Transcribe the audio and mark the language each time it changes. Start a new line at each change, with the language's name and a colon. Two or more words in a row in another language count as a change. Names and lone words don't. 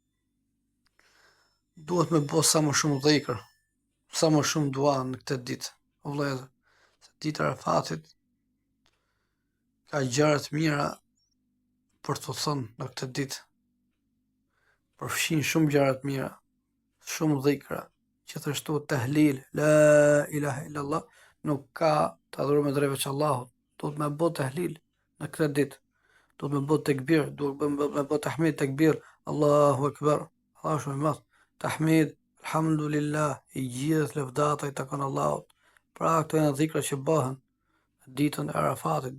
Albanian: Duhet me bë sa më shumë dhikr, sa më shumë dua në këtë ditë, o vëllezër, se dita e Arafatit ka gjëra të mira për të thënë në këtë ditë. Përfshin shumë gjëra të mira, shumë dhikra, gjithashtu tahlil,
Arabic: لا إله إلا الله,
Albanian: nuk ka të adhuruar me drejt veç Allahut. Duhet me bë tahlil në këtë ditë. Duhet me bë tekbir, duhet me bë tahmid, tekbir,
Arabic: الله أكبر,
Albanian: Allahu shumë i madh. Tahmid, alhamdulillah, i gjithë lëvdata i takon Allahut. Pra këto janë dhikra që bëhen ditën e Arafatit.